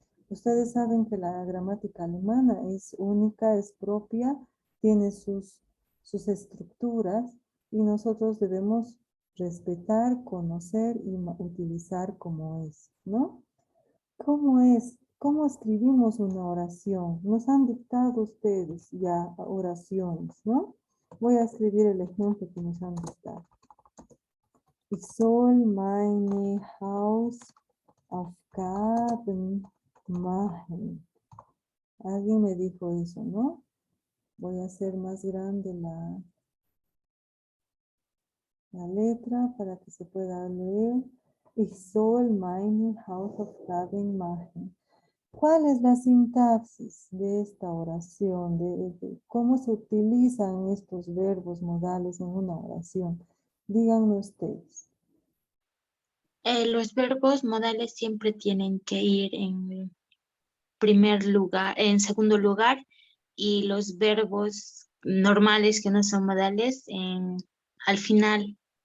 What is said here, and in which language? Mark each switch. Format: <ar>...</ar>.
<es>Ustedes saben que la gramática alemana es única, es propia, tiene sus estructuras y nosotros debemos respetar, conocer y utilizar como es, ¿no? ¿Cómo es? ¿Cómo escribimos una oración? Nos han dictado ustedes ya oraciones, ¿no? Voy a escribir el ejemplo que nos han dictado.</es> <de>Ich soll meine Hausaufgaben machen.</de> <es>Alguien me dijo eso, ¿no? Voy a hacer más grande la letra para que se pueda leer.</es> <de>Ich soll meine Hausaufgaben machen.</de> <es>¿Cuál es la sintaxis de esta oración? De cómo se utilizan estos verbos modales en una oración. Díganme ustedes. Los verbos modales siempre tienen que ir en primer lugar, en segundo lugar, y los verbos normales que no son modales al final.</es>